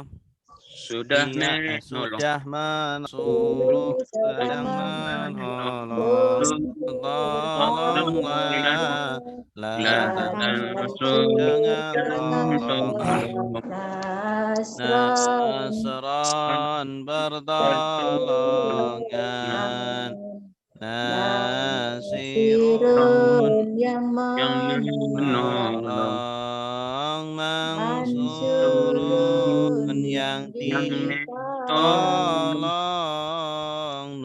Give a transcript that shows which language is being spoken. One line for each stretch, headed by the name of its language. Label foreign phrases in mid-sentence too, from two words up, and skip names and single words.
Indonesian: sudah sudah menolong, sedang menolong. Tolonglah, jangan tolong. Nasran bertolongan. Nasirun yang menolong. Mansurun yang ditolong.